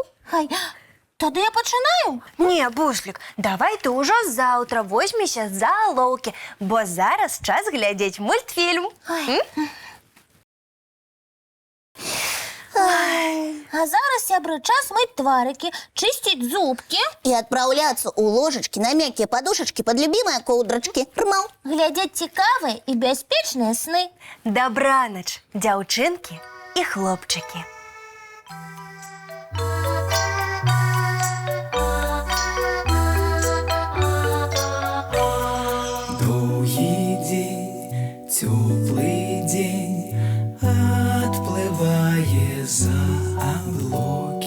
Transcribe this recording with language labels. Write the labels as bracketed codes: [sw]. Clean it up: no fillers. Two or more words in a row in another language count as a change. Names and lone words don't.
[be] Ай, тады я пачынаю? Не, Буслік, давай ты ўжо заўтра возьмешся за алоўкі, бо зараз час глядзець мультфільм. А зараз, сябры, час мыць тварыкі, чысціць зубкі, [ru] И отправляться у ложечки на мягкие подушечки под любимые коудрочки. Нурмал. [be] глядзець цікавыя і бяспечныя сны. Дабранач, дзяўчынкі і хлопчыкі. [ru] Долгий день, теплый день, отплывая за облаки.